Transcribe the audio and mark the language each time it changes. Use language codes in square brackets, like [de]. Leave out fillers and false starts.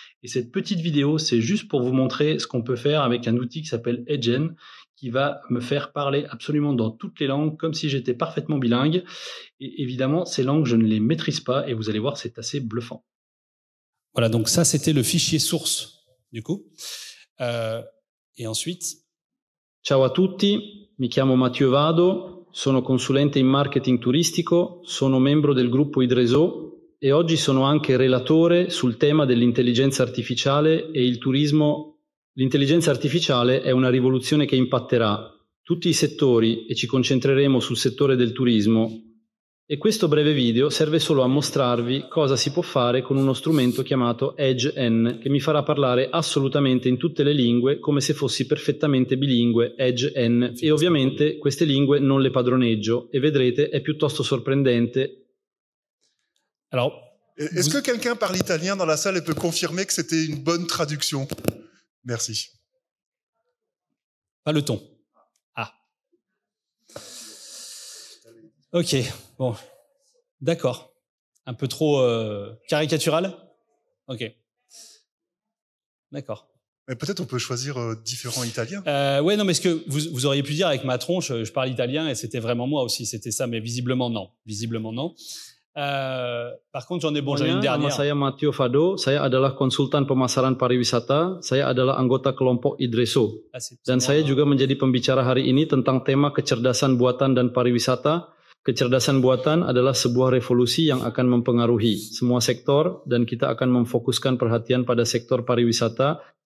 [fr] Et cette petite vidéo, c'est juste pour vous montrer ce qu'on peut faire avec un outil qui s'appelle Edgen, qui va me faire parler absolument dans toutes les langues, comme si j'étais parfaitement bilingue. Et évidemment, ces langues, je ne les maîtrise pas, et vous allez voir, c'est assez bluffant. Voilà, donc ça, c'était le fichier source, du coup. Et ensuite... [it] Ciao a tutti, mi chiamo Mathieu Vado, sono consulente in marketing turistico, sono membro del gruppo Idreso e oggi sono anche relatore sul tema dell'intelligenza artificiale e il turismo. L'intelligenza artificiale è una rivoluzione che impatterà tutti i settori e ci concentreremo sul settore del turismo e questo breve video serve solo a mostrarvi cosa si può fare con uno strumento chiamato Edgen che mi farà parlare assolutamente in tutte le lingue come se fossi perfettamente bilingue Edgen e ovviamente queste lingue non le padroneggio e vedrete è piuttosto sorprendente. [fr] Alors, est-ce que quelqu'un parle italien dans la salle et peut confirmer que c'était une bonne traduction? Merci. Pas le ton. Ah. Ok, bon. D'accord. Un peu trop caricatural? Ok. D'accord. Mais peut-être on peut choisir différents italiens. Ouais, non, mais ce que vous auriez pu dire avec ma tronche, je parle italien et c'était vraiment moi aussi, c'était ça, mais visiblement non. Visiblement non. Par contre, j'en ai une dernière. [id] Nama saya Mathieu Vado, saya adalah konsultan pemasaran pariwisata, saya adalah anggota kelompok Idreso. Dan saya juga menjadi pembicara hari ini tentang tema kecerdasan buatan dan pariwisata. Kecerdasan buatan adalah sebuah revolusi yang akan mempengaruhi semua sektor dan kita akan memfokuskan perhatian pada sektor pariwisata.